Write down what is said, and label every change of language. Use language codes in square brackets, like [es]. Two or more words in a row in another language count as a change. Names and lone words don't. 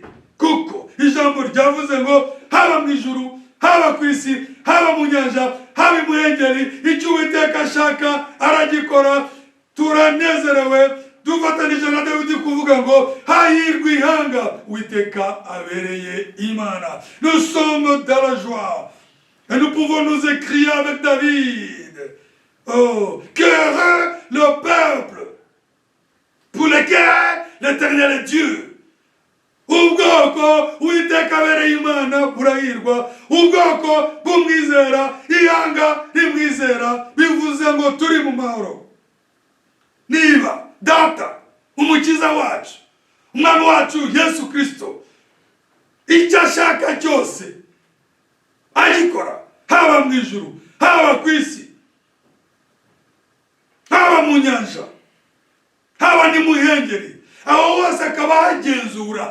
[rw] Kuko ijambo ryavuze ngo haba mu ijuru, haba ku isi, haba mu nyanja, haba imuhengeri, icyo Uwiteka ashaka aragikora. Turanezerewe dufatanije na Dawidi kuvuga ngo hahirwa ihanga Uwiteka abereye Imana. [fr] Nous sommes dans la joie et nous pouvons nous écrier avec David. Oh, qu'heureux le peuple pour lequel l'Éternel est Dieu. [rw] Ubwoko Uwiteka abereye Imana burahirwa. Ubwoko bw'umwizera, ihanga rimwizera, bivuze ngo turi mu mahoro. Niba Data, umukiza wacu, umwami wacu Yesu Kristo, icyo ashaka cyose agikora, haba mu ijuru, haba ku isi, haba mu nyanja, haba ni muhengeri, aho hose akaba hagenzura.